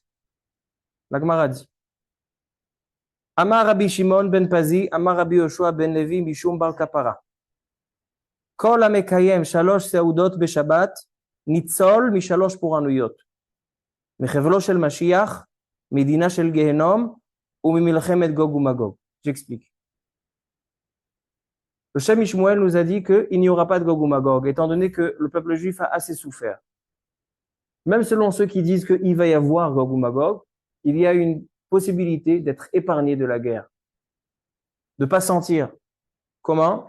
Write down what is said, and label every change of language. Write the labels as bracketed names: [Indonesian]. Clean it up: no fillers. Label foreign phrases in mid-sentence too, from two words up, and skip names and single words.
[French] La Gemara dit [Hebrew] אמר רבי שמעון בן פזי, אמר רבי יהושע בן לוי, משום בר קפרא. Kol המקיים שלוש סעודות בשבת, ניצול משלוש פורענויות. מחבלו של משיח, מדינה של גיהנום, וממלחמת גוג ומגוג. [French] J'explique. Le Shem Ishmuel nous a dit qu'il n'y aura pas de Gog ou Magog, étant donné que le peuple juif a assez souffert. Même selon ceux qui disent qu'il va y avoir Gog ou Magog, il y a une possibilité d'être épargné de la guerre. De ne pas sentir. Comment?